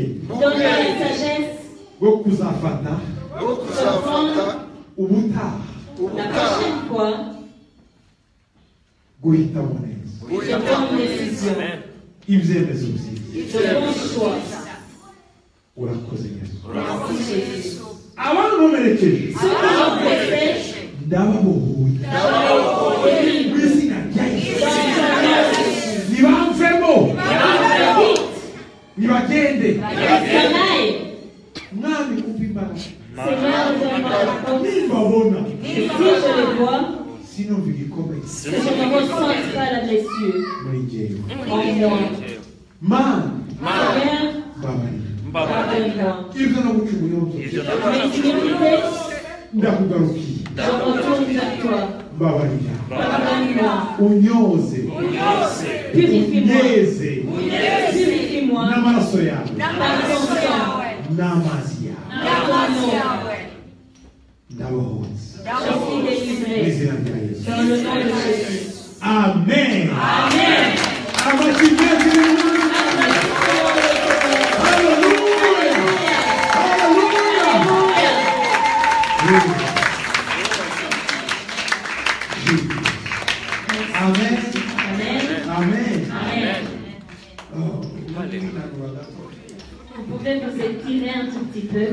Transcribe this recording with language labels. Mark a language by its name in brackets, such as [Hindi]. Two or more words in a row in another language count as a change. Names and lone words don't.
[French] Donne la sagesse [Kinyarwanda] bwo kuzafata [French] de prendre [Kinyarwanda] ubutaha [French] la prochaine fois [Kinyarwanda] guhitamo neza [French] de bonnes décisions, [Kinyarwanda] ibyemezo byiza [French] de bons choix. [Kinyarwanda] urakoze Yesu [French] Merci Jésus. [Kinyarwanda] abankomerekeje [French] Ceux qui m'ont blessé, [Kinyarwanda] ndababohoye [French] délivre. [Kinyarwanda] mu izina rya Yesu [French] Dans ton nom, Jésus. [Kinyarwanda] nibamvemo [French] Vite, [Kinyarwanda] nibagende [French] s'en aille. [Kinyarwanda] mwami kumva imbaraga [French] Seigneur, donne-moi la force. [Kinyarwanda] nimbabona [French] Et si je les vois, [Kinyarwanda] sinumva igikomeye [French] que je ne ressente pas la blessure [Kinyarwanda] muri njyewe [French] en moi. [Kinyarwanda] mana [French] Seigneur, [Kinyarwanda] mbabarira [French] pardonne-moi. [Kinyarwanda] ibyo no guca ubuyonzo [French] Mes iniquités, [Kinyarwanda] ndakugarukiye [French] je retourne vers toi. [Kinyarwanda] mbabarira [French] Pardonne-moi. [Kinyarwanda] unyoze [French] Purifie-moi. [Kinyarwanda] unyeze [French] Purifie-moi [Kinyarwanda] n'amaraso yawe [French] par ton sang, [Kinyarwanda] n'amazi yawe [French] par ton nom. [Kinyarwanda] ndabohotse [French] Je suis [Kinyarwanda] mu [French] délivré. [Kinyarwanda] izina rya Yesu [French] Dans le nom de Jésus. [Kinyarwanda] amen [French] Amen. [Kinyarwanda] amashyi menshi y'Imana. [French] Hallelujah. Hallelujah. Alléluia. Jésus. Amen. Amen. Amen. Amen. Oh, Vous pouvez vous étirer un tout petit peu.